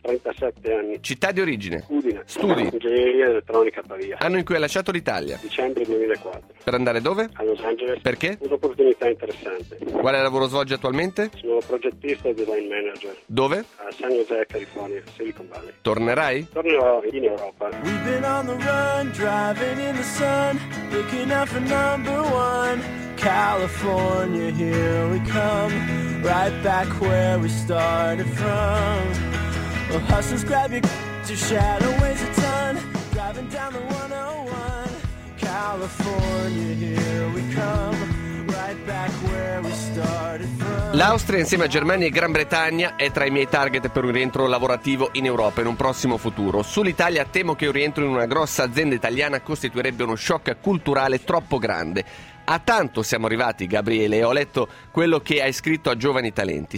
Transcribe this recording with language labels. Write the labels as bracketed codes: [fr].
[it] 37 anni. Città di origine. Udine. Studi. Ingegneria elettronica a Pavia. Anno in cui hai lasciato l'Italia. Dicembre 2004. Per andare dove? A Los Angeles. Perché? Un'opportunità interessante. Quale lavoro svolgi attualmente? Sono progettista e design manager. Dove? A San Jose, California, Silicon Valley. Tornerai? Tornerò in Europa. [en] We've been on the run, driving in the sun, looking out for number one. California, here we come, right back where we started from. Well, hustles grab your shadow weighs a ton, driving down the 101. California, here we come, right back where we started from. [it] L'Austria, insieme a Germania e Gran Bretagna, è tra i miei target per un rientro lavorativo in Europa in un prossimo futuro. Sull'Italia temo che un rientro in una grossa azienda italiana costituirebbe uno shock culturale troppo grande. A tanto siamo arrivati, Gabriele, ho letto quello che hai scritto a Giovani Talenti.